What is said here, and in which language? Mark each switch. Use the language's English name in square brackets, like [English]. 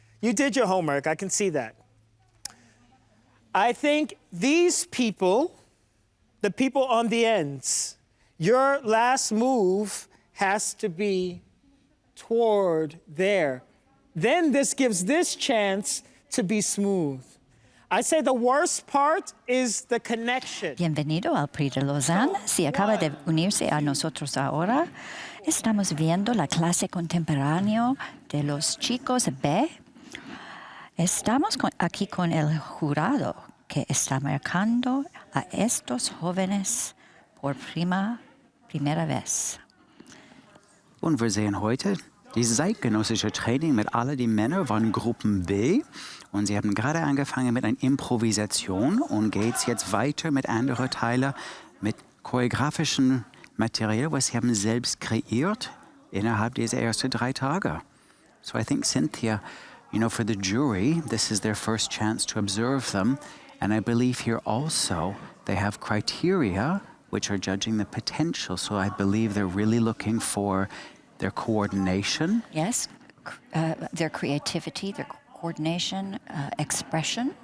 [English] You did your homework, I can see that. I think these people, the people on the ends, your last move has to be toward there. Then this gives this chance to be smooth. I say the worst part is the connection. [Spanish] Bienvenido al Prix de Lausanne. Si acaba de unirse a nosotros ahora, estamos viendo la clase contemporánea de los chicos B. Estamos aquí con el jurado que está marcando a estos jóvenes por primera vez. [German] Und wir sehen heute, dieses zeitgenössische Training mit all die Männer waren Gruppen B. Und sie haben gerade angefangen mit einer Improvisation und geht jetzt weiter mit anderen Teilen, mit choreografischem Material, was sie haben selbst kreiert innerhalb dieser ersten 3 Tage. [English] So I think, Cynthia, you know, for the jury, this is their first chance to observe them. And I believe here also they have criteria which are judging the potential. So I believe they're really looking for their coordination. Yes, their creativity, their coordination, expression.